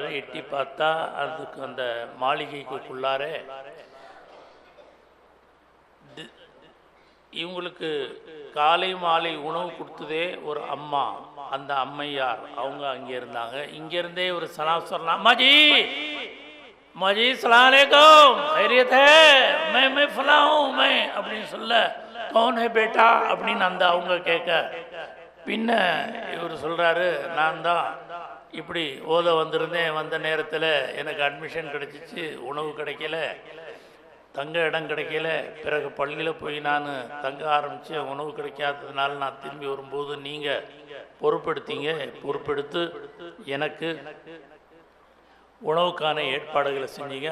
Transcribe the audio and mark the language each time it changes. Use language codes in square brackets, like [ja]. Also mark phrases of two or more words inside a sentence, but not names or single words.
[ta] எட்டி பார்த்தா அதுக்கு அந்த மாளிகைக்குள்ளார இவங்களுக்கு காலை மாலை உணவு கொடுத்ததே ஒரு அம்மா, அந்த அம்மையார் அவங்க அங்கே இருந்தாங்க. இங்கேருந்தே ஒரு சலாம் சொல்லலாம், அம்மாஜி அம்மாஜி [ar] سلام عليكم, [hi] खैरियत है, मैं फलां हूं मैं [ta] அப்படின்னு சொல்ல, [hi] कौन है बेटा [ta] அப்படின்னு அந்த அவங்க கேட்க, பின்ன இவர் சொல்கிறாரு, நான் தான் இப்படி ஓத வந்திருந்தேன், வந்த நேரத்தில் எனக்கு அட்மிஷன் கிடச்சிச்சு, உணவு கிடைக்கல, தங்க இடம் கிடைக்கல, பிறகு பள்ளியில் போய் நான் தங்க ஆரம்பித்தேன், உணவு கிடைக்காததுனால நான் திரும்பி வரும்போது நீங்கள் பொறுப்பெடுத்தீங்க, பொறுப்பெடுத்து எனக்கு உணவுக்கான ஏற்பாடுகளை செஞ்சீங்க.